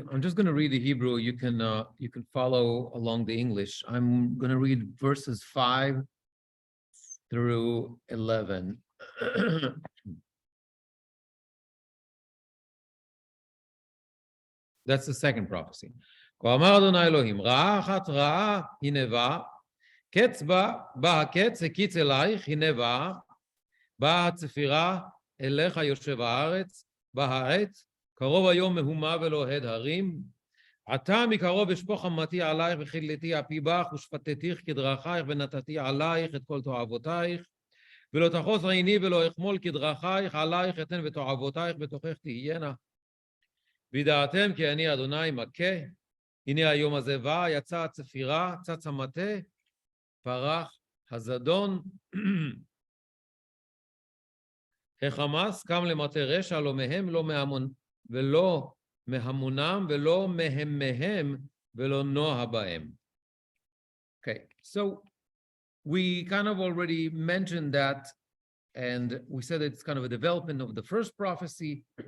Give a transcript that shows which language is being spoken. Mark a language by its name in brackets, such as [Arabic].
[English] I'm just going to read the Hebrew. You can follow along the English. I'm going to read verses 5 through 11. That's the second prophecy. [Hebrew] כה אמר אדוני אלוהים, רעה אחת רעה הנה באה, קץ בא הקץ, הקיץ אלייך, הנה באה הצפירה אליך יושב הארץ, בא העת, קרוב היום מהומה ולא הד הרים, עתה מקרוב אשפוך חמתי עלייך וכלתי אפי בך, ושפטתיך כדרכייך, ונתתי עלייך את כל תועבותייך, ולא תחוס עיני ולא אחמול כדרכייך, עלייך אתן ותועבותייך בתוכך תהיינה. וידעתם כי אני אדוני מכה, הנה היום הזה בא, יצא הצפירה, צץ המטה, פרח הזדון, החמאס קם למטה רשע, לא מהם, לא מהמון, ולא מהמונם, ולא מהם, ולא נוה בהם. [English] Okay, so we kind of already mentioned that, and we said it's kind of a development of the first prophecy.